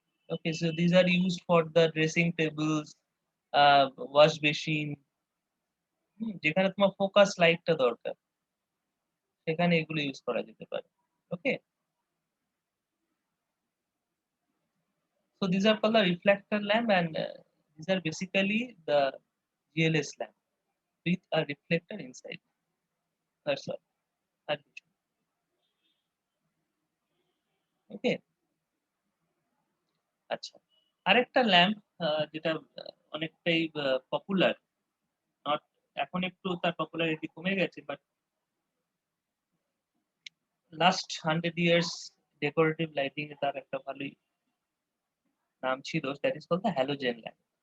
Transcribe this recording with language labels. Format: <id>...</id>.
<en>Okay, so these are used for the dressing tables, wash basin,</en> <bn>যেখানে তোমার focus লাইটটা দরকার সেখানে এগুলো ইউজ করা যেতে পারে।</bn> <en>Okay, so these are called the reflector lamp, and these are basically the GLS lamp with a reflector inside. That's all.</en> <bn>ওকে, আচ্ছা, আরেকটা ল্যাম্প যেটা অনেকটাই পপুলার, নট এখন একটু তার পপুলারিটি কমে গেছে, but last 100 years decorative lighting এ তার একটা ভালোই নাম ছিল,</bn> <en>That is called the halogen lamp.</en>